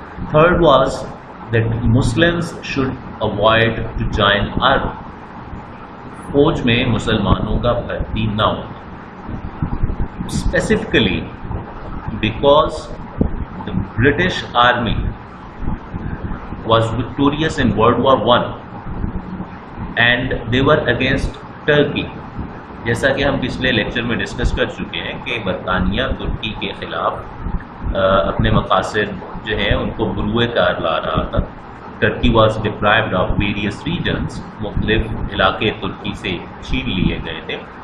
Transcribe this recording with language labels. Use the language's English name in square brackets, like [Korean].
[English] Third was that Muslims should avoid to join army. [Urdu] فوج میں مسلمانوں کا بھرتی نہ ہو، [English] Specifically because the British Army was victorious in World War I and they were against Turkey. [Urdu] جیسا کہ ہم پچھلے لیکچر میں ڈسکس کر چکے ہیں کہ برطانیہ ترکی کے خلاف اپنے مقاصد جو ہیں ان کو بروئے کار لا رہا تھا. [English] Turkey was deprived of various regions, [Urdu] مختلف علاقے ترکی سے چھین لیے گئے تھے.